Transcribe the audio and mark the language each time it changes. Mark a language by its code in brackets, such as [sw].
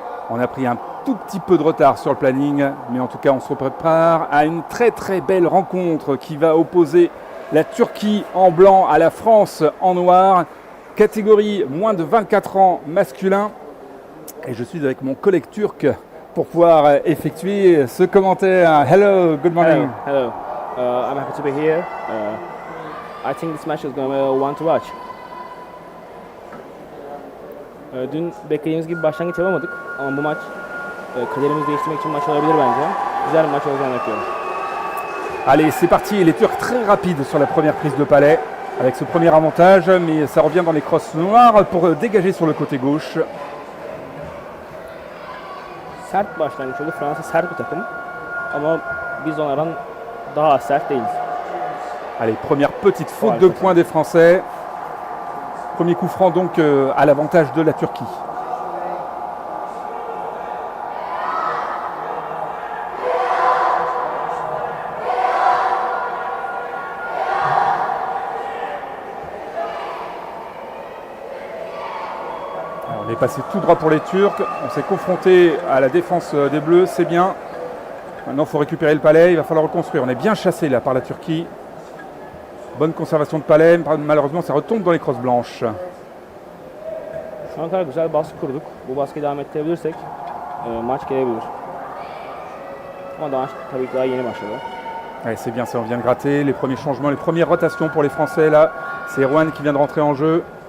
[fr] On a pris un tout petit peu de retard sur le planning, mais en tout cas on se prépare à une très très belle rencontre qui va opposer la Turquie en blanc à la France en noir, catégorie moins de 24 ans masculin. Et je suis avec mon collègue turc pour pouvoir effectuer ce commentaire. [en] Hello, good morning. Hello. I'm happy to be here. I think this match is going to be one to watch. [tr] Dün beklediğimiz gibi başlangıç yapamadık ama bu maç kaderimizi değiştirmek için maç olabilir bence. Güzel bir maç olacağını bekliyorum. [fr] Allez, c'est parti. Les Turcs très rapides sur la première prise de palais avec ce premier avantage, mais ça revient dans les crosses noires pour dégager sur le côté gauche. [tr] Sert başlangıç oldu. Fransa sert bir takım ama biz onlardan daha az sert değiliz. [fr] Allez, première petite faute de points des Français. Premier coup franc donc à l'avantage de la Turquie. On est passé tout droit pour les Turcs. On s'est confronté à la défense des Bleus, c'est bien. Maintenant, il faut récupérer le palais. Il va falloir reconstruire. On est bien chassé là par la Turquie. Bonne conservation de palais. Malheureusement, ça retombe dans les crosses blanches. [tr] Şu ana kadar güzel baskı kurduk. Bu baskıyı devam ettirebilirsek maç gelebilir. Ama tabii ki daha yeni başladı. [fr] Ouais, c'est bien ça, on vient de gratter. Les premiers changements, les premières rotations pour les Français là. C'est Erwan qui vient de rentrer en jeu.